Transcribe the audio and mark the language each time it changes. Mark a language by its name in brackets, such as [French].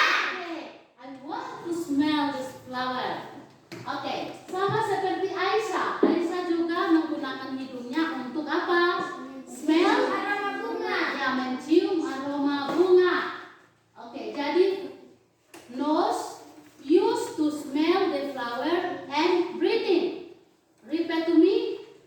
[English] Okay, I want to smell this flower. [Indonesian] Oke, sama seperti Aisyah. Aisyah juga menggunakan hidungnya untuk apa? [English] Smell [Indonesian] Aroma bunga. ya, mencium aroma bunga. [English] Oke, jadi nose used to smell the flower and breathing. Repeat to me.